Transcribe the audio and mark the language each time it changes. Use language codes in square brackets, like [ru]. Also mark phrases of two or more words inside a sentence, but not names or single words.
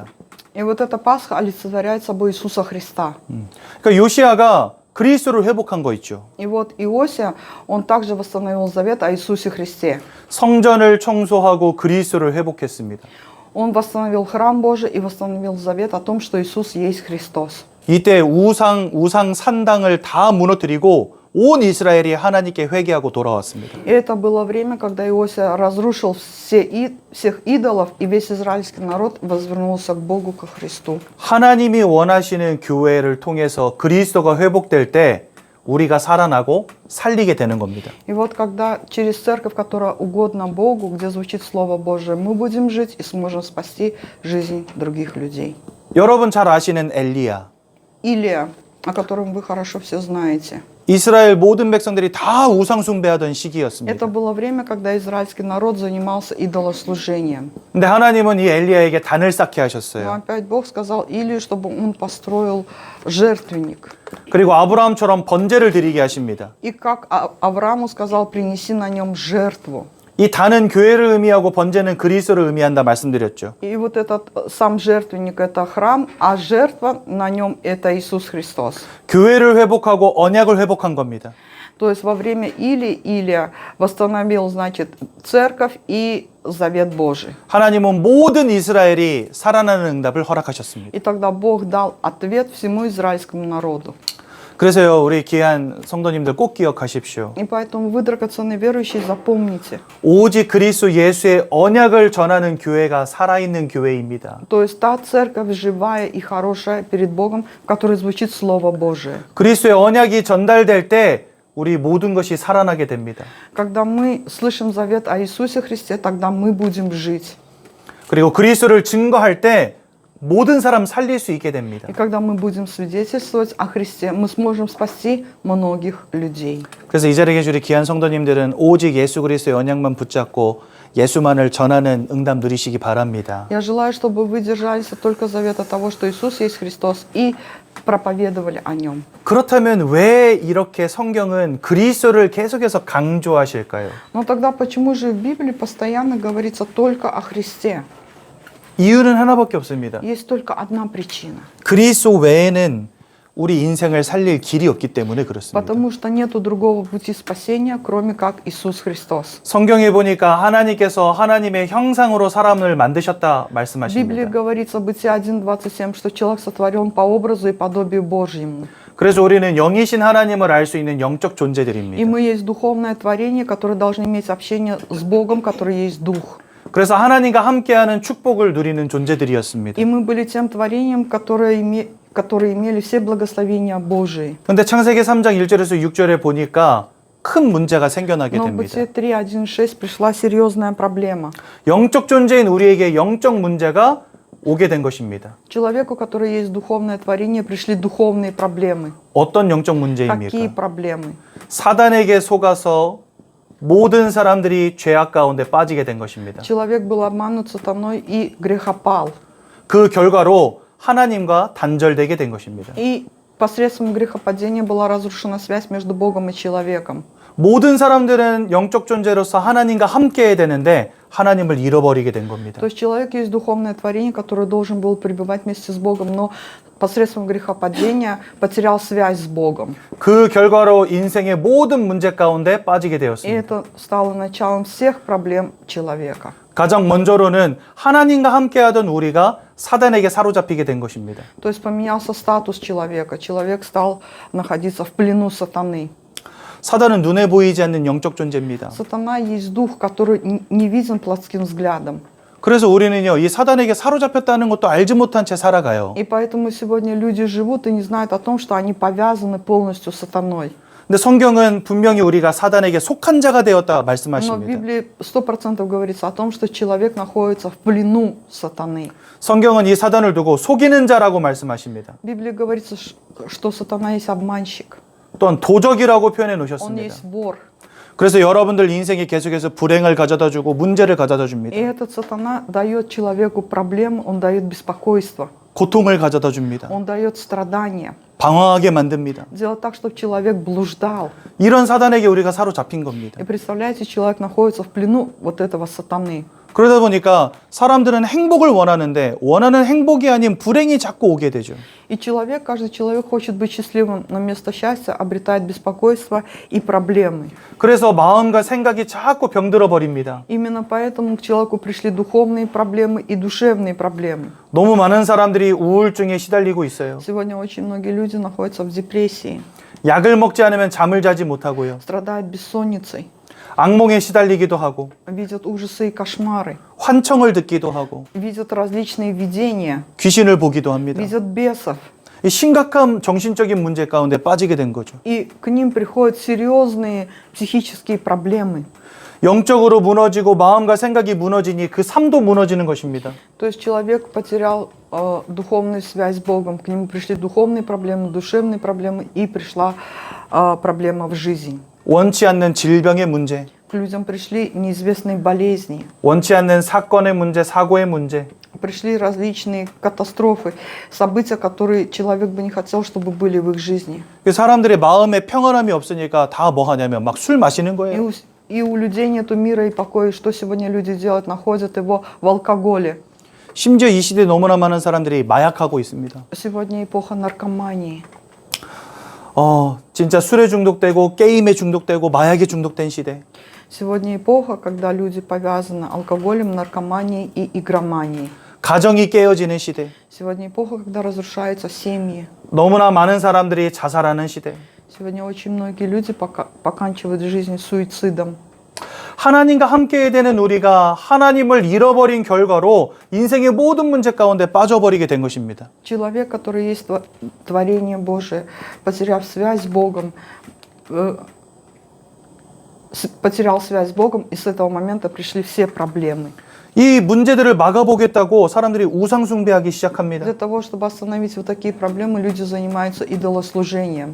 [ru] И вот эта Пасха олицетворяет собой Иисуса Христа. [ko] 그러니까 요시야가 그리스도를 회복한 거 있죠. [ru] И вот Иосия, он также восстановил завет о Иисусе Христе. [ko] 성전을 청소하고 그리스도를 회복했습니다. [ru] Он восстановил храм Божий и восстановил завет о том, что Иисус есть Христос. [ko] 이때 우상 산당을 다 무너뜨리고 온 이스라엘이 하나님께 회개하고 돌아왔습니다. [ru] И это было время, когда Иосия разрушил всех идолов, и весь израильский народ возвернулся к Богу, ко Христу. [ko] 하나님이 원하시는 교회를 통해서 그리스도가 회복될 때 우리가 살아나고 살리게 되는 겁니다. [ru] И вот когда через церковь, которая угодна Богу, где звучит Слово Божие, мы будем жить и сможем спасти жизнь других людей. [ko] 여러분 잘 아시는 엘리야. [ru] Илия, о котором вы хорошо все знаете. [ko] 이스라엘 모든 백성들이 다 우상 숭배하던 시기였습니다. [ru] Это было время, когда израильский народ занимался идолослужением. [ko] 근데 하나님은 이 엘리야에게 단을 쌓게 [ru] Но [ko] 하셨어요. [ru] опять Бог сказал Илии, чтобы он построил жертвенник. [ko] 그리고 아브라함처럼 번제를 드리게 하십니다. [ru] И как Аврааму сказал, принеси на нем жертву. [ko] 이 단은 교회를 의미하고 번제는 그리스도를 의미한다 말씀드렸죠. [ru] И вот этот сам жертвенник – это храм, а жертва на нем – это Иисус Христос. [ko] 교회를 회복하고 언약을 회복한 겁니다. [ru] То есть во время Илия восстановил, значит, церковь и завет Божий. [ko] 하나님은 모든 이스라엘이 살아나는 응답을 허락하셨습니다. [ru] И тогда Бог дал ответ всему израильскому народу. [ko] 그래서요, 우리 귀한 성도님들 꼭 기억하십시오. [ru] И поэтому вы, драгоценные верующие, запомните. [ko] 오직 그리스도 예수의 언약을 전하는 교회가 살아있는 교회입니다. [ru] То есть та церковь живая и хорошая перед Богом, в которой звучит Слово Божие. [ko] 그리스도의 언약이 전달될 때 우리 모든 것이 살아나게 됩니다. [ru] Когда мы слышим завет о Иисусе Христе, тогда мы будем жить. [ko] 그리고 그리스도를 증거할 때 모든 사람 살릴 수 있게 됩니다. [ru] И когда мы будем свидетельствовать о Христе, мы сможем спасти многих людей. [ko] 그래서 이 자리에 계신 우리 귀한 성도님들은 오직 예수 그리스도의 언약만 붙잡고 예수만을 전하는 응답 누리시기 바랍니다. [ru] Я желаю, чтобы вы держались только завета того, что Иисус есть Христос, и проповедовали о Нем. [ko] 그렇다면 왜 이렇게 성경은 그리스도를 계속해서 강조하실까요? [ru] Но тогда почему же в Библии постоянно говорится только о Христе? [ko] 이유는 하나밖에 없습니다. [ru] Есть только одна причина. [ko] 그리스도 외에는 우리 인생을 살릴 길이 없기 때문에 그렇습니다. [ru] Потому что нету другого пути спасения, кроме как Иисус Христос. [ko] 성경에 보니까 하나님께서 하나님의 형상으로 사람을 만드셨다 [ru] В Библии [ko] 말씀하십니다. [ru] говорится в Бытие 1:27, что человек сотворен по образу и подобию Божьему. [ko] 그래서 우리는 영이신 하나님을 알 수 있는 영적 [ru] И [ko] 존재들입니다. [ru] мы есть духовное творение, которое должно иметь общение с Богом, который есть Дух. [ko] 그래서 하나님과 함께하는 축복을 누리는 존재들이었습니다. [ru] И мы были тем творением, которые имели все благословения Божии. [ko] 근데 창세기 3장 1절에서 6절에 보니까 큰 문제가 생겨나게 [ru] Но в [ko] 됩니다. [ru] Бытие 3:1-6 пришла серьезная проблема. [ko] 영적 존재인 우리에게 영적 문제가 오게 된 것입니다. [ru] Человеку, который есть духовное творение, пришли духовные проблемы. [ko] 어떤 영적 [ru] Какие [ko] 문제입니까? [ru] проблемы? [ko] 사단에게 속아서 모든 사람들이 죄악 가운데 빠지게 된 것입니다. [ru] Человек был обманут сатаной и грехопал. [ko] 그 결과로 하나님과 단절되게 된 것입니다. [ru] И посредством грехопадения была разрушена связь между Богом и человеком. [ko] 모든 사람들은 영적 존재로서 하나님과 함께해야 되는데 하나님을 잃어버리게 된 겁니다. [ru] То есть человек есть духовное творение, которое должен был пребывать вместе с Богом, но посредством грехопадения потерял связь с Богом. [ko] 그 결과로 인생의 모든 문제 가운데 빠지게 [ru] И [ko] 되었습니다. [ru] это стало началом всех проблем человека. [ko] 가장 먼저로는 하나님과 함께하던 우리가 사단에게 사로잡히게 된 것입니다. [ru] То есть поменялся статус человека. Человек стал находиться в плену сатаны. [ko] 사단은 눈에 보이지 않는 영적 존재입니다. [ru] Сатана есть дух, который не виден плотским взглядом. [ko] 그래서 우리는요, 이 사단에게 사로잡혔다는 것도 알지 못한 채 살아가요. [ru] И поэтому сегодня люди живут и не знают о том, что они повязаны полностью с сатаной. [ko] 근데 성경은 분명히 우리가 사단에게 속한 자가 되었다 [ru] Но в [ko] 말씀하십니다. [ru] Библии 100% говорится о том, что человек находится в плену сатаны. [ko] 성경은 이 사단을 두고 속이는 자라고 말씀하십니다. [ru] В Библии говорится, что сатана есть обманщик. [ko] 또한 도적이라고 표현해 [ru] Он [ko] 놓으셨습니다. [ru] есть вор. [ko] 그래서 여러분들 인생에 계속해서 불행을 가져다 주고 문제를 가져다 [ru] И [ko] 줍니다. [ru] этот сатана дает человеку проблемы, он дает беспокойство, [ko] 고통을 가져다 줍니다. [ru] он дает страдания. [ko] 방황하게 만듭니다. [ru] Делает так, чтобы человек блуждал. [ko] 이런 사단에게 우리가 사로잡힌 겁니다. [ru] И представляете, человек находится в плену вот этого сатаны. [ko] 그러다 보니까 사람들은 행복을 원하는데 원하는 행복이 아닌 불행이 자꾸 오게 되죠. [ru] И человек, каждый человек хочет быть счастливым, но вместо счастья обретает беспокойство и проблемы. [ko] 그래서 마음과 생각이 자꾸 병들어 버립니다. [ru] Именно поэтому к человеку пришли духовные проблемы и душевные проблемы. [ko] 너무 많은 사람들이 우울증에 시달리고 있어요. [ru] Сегодня очень многие люди находятся в депрессии, [ko] 약을 먹지 않으면 잠을 자지 못하고요. [ru] страдают бессонницей, [ko] 악몽에 시달리기도 하고 [ru] видят ужасы и кошмары, [ko] 환청을 듣기도 하고 [ru] видят различные видения, [ko] 귀신을 보기도 합니다. [ru] видят бесов. [ko] 이 심각한 정신적인 문제 가운데 빠지게 된 거죠. [ru] И к ним приходят серьезные психические проблемы. [ko] 영적으로 무너지고 마음과 생각이 무너지니 그 삶도 무너지는 것입니다. [ru] То есть человек потерял духовную связь с Богом, к нему пришли духовные проблемы, душевные проблемы, и пришла проблема в жизнь. [ko] 원치 않는 질병의 문제, [ru] К людям пришли неизвестные болезни, [ko] 원치 않는 사건의 문제, 사고의 문제, [ru] пришли различные катастрофы, события, которые человек бы не хотел, чтобы были в их жизни. [ko] 사람들의 마음에 평안함이 없으니까 다 뭐 하냐면 막 술 마시는 거예요. [ru] И у людей нету мира и покоя. Что сегодня люди делают? Находят его в алкоголе. [ko] 심지어 이 시대에 너무나 많은 사람들이 마약하고 있습니다. [ru] Сегодня эпоха наркомании. [ko] 진짜 술에 중독되고 게임에 중독되고 마약에 중독된 시대. [ru] Сегодня эпоха, когда люди повязаны алкоголем, наркоманией и игроманией. [ko] 가정이 깨어지는 시대. [ru] Сегодня эпоха, когда разрушаются семьи. [ko] 너무나 많은 사람들이 자살하는 시대. [ru] Сегодня очень многие люди поканчивают жизнь суицидом. [ko] 하나님과 함께 되는 우리가 하나님을 잃어버린 결과로 인생의 모든 문제 가운데 빠져버리게 된 것입니다. [ru] Человек, который есть творение Божие, потеряв связь с Богом, потерял связь с Богом, и с этого момента пришли все проблемы. [ko] 이 문제들을 막아보겠다고 사람들이 우상 숭배하기 시작합니다. [ru] Для того, чтобы остановить вот такие проблемы, люди занимаются идолослужением.